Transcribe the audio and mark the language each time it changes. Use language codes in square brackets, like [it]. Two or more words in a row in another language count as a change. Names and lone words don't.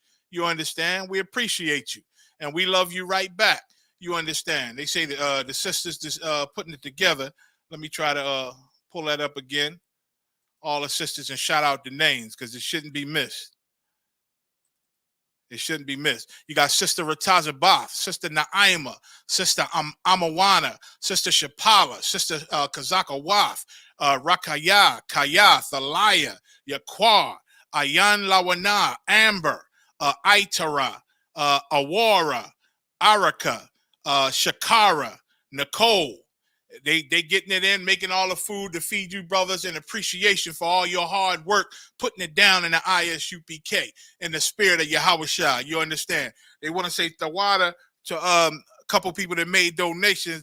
[en] You understand? We appreciate you. And we love you right back. You understand? They say that the sisters just putting it together. Let me try to pull that up again. All the sisters and shout out the names because it shouldn't be missed. It shouldn't be missed. You got Sister Ratazabath, Sister Naima, Sister Amawana, Sister Shapala, Sister Kazaka Waf, Rakaya, Kaya, Thalaya, Yaqua, Ayan Lawana, Amber, Aitara, Awara, Araka, Shakara, Nicole. They getting it in, making all the food to feed you brothers in appreciation for all your hard work, putting it down in the ISUPK in the spirit of Yahushua. You understand? They want to say Tawada to a couple people that made donations.